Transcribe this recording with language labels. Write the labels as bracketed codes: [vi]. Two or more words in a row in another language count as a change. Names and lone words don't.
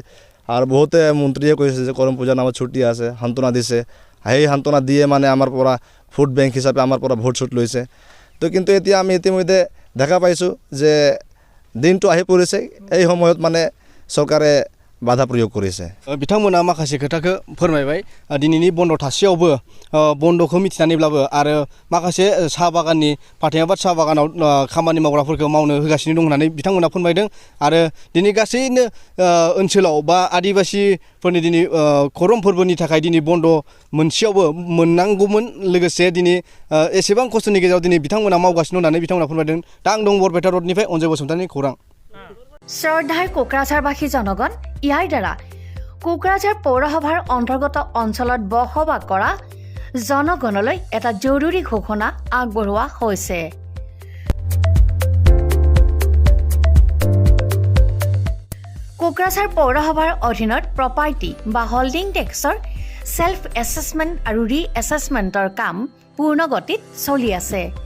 [as] আৰু বহুতে মন্ত্ৰীয়ে কৈছে যে কৰম পূজাৰ নামত ছুটি আছে, সান্তনা দিছে। সেই সান্তনা দিয়ে মানে আমাৰ পৰা ভোট বেংক হিচাপে আমাৰ পৰা ভোট চুট লৈছে। তো কিন্তু এতিয়া আমি ইতিমধ্যে দেখা পাইছোঁ যে দিনটো আহি পৰিছে, এই সময়ত মানে চৰকাৰে বাধা प्रयोग করেছে। [brx] बिथांमोना माखासे खोथाखौ फोरमायबाय दिनैनि बन्द थासेयावबो बन्दखौ मिथिनानैब्लाबो आरो माखासे साहा बागाननि फाथेमाबाद साहा बागानाव खामानि मावग्राफोरखौ मावनो होगासिनो दं होननानै बिथांमोना फोरमायदों। आरो दिनै गासैनो ओनसोलाव बा आदिबासिफोरनि दिनै खरम फोरबोनि थाखाय दिनै बन्द मोनसेयावबो मोननांगौमोन, लोगोसे दिनै एसेबां खस्थ'नि गेजेराव दिनै बिथांमोना मावगासिनो होननानै बिथांमोना फोरमायदों। दा आं दं बरपेटा रडनिफ्राय अनजय बसुमतारिनि खौरां। [as] শ্ৰদ্ধাৰ কোকৰাঝাৰবাসী জনগণ, ইয়াৰ দ্বাৰা কোকৰাঝাৰ পৌৰসভাৰ অন্তৰ্গত অঞ্চলত বসবাস কৰা জনগণলৈ এটা জৰুৰী ঘোষণা আগবঢ়োৱা হৈছে। কোকৰাঝাৰ পৌৰসভাৰ অধীনত প্ৰপাৰ্টি বা [en] holding taxৰ self assessment [as] আৰু ৰি এছেছমেণ্টৰ কাম পূৰ্ণ গতিত চলি আছে।